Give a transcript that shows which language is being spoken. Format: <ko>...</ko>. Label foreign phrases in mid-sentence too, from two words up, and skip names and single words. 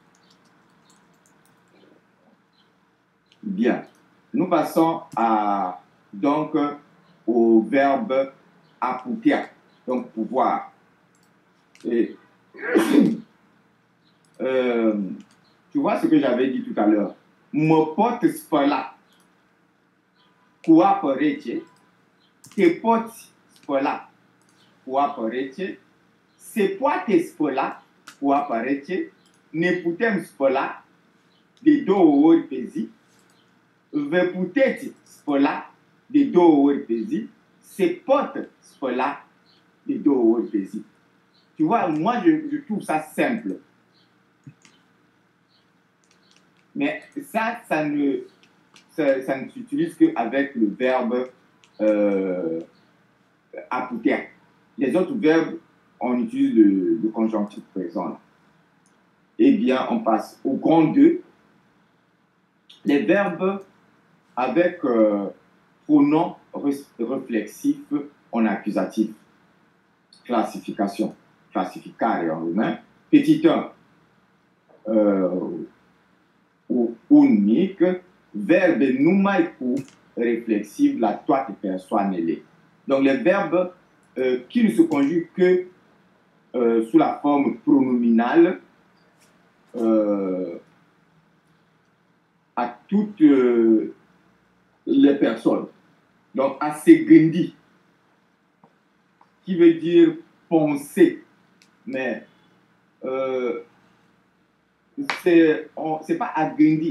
<fr>Bien. Nous passons donc au verbe aputer, donc pouvoir. Et, tu vois ce que j'avais dit tout à l'heure.</fr> <ro>Mă pot spăla cu apă rece, te poți spăla cu apă rece, se poate spăla cu apă rece, ne putem spăla de 2 ori pe zi, vă puteți spăla de 2 ori pe zi, se pot spăla de 2 ori pe zi.</ro> <fr>Tu vois, moi, je trouve ça simple. Mais ça ne s'utilise qu'avec le verbe aputer. Les autres verbes, on utilise le conjonctif présent. Eh bien, on passe au grand 2. Les verbes avec pronom réflexif en accusatif. Classification. Classificare en roumain. Petit 1.</fr> <ro>Ou unic, verbe numai cu réflexive la toate persoanele.</ro> <fr>Donc les verbes qui ne se conjuguent que sous la forme pronominale à toutes les personnes. Donc à</fr> <ro>se gândi,</ro> <fr>qui veut dire penser, mais c'est pas agrendi.</fr>